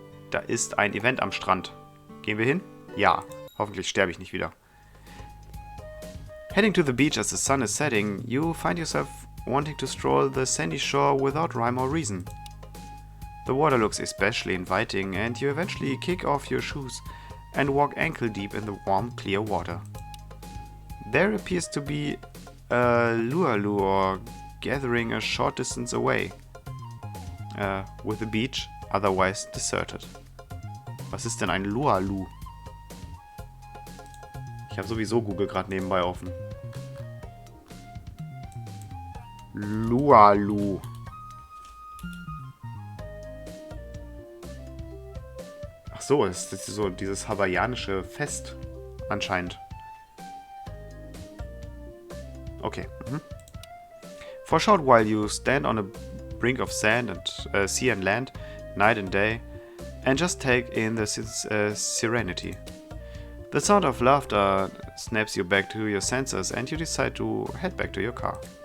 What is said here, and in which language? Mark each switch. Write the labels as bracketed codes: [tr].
[de] Da ist ein Event am Strand. Gehen wir hin? Ja. Hoffentlich sterbe ich nicht wieder. [en] Heading to the beach as the sun is setting, you find yourself wanting to stroll the sandy shore without rhyme or reason. The water looks especially inviting, and you eventually kick off your shoes and walk ankle deep in the warm, clear water. There appears to be a luau gathering a short distance away, with the beach otherwise deserted. [de] Was ist denn ein luau? Ich habe sowieso Google gerade nebenbei offen. Luau. Ach so, das ist so dieses hawaiianische Fest anscheinend. Okay. [en] For a short while you stand on a brink of sand and sea and land, night and day, and just take in the serenity. The sound of laughter snaps you back to your senses and you decide to head back to your car.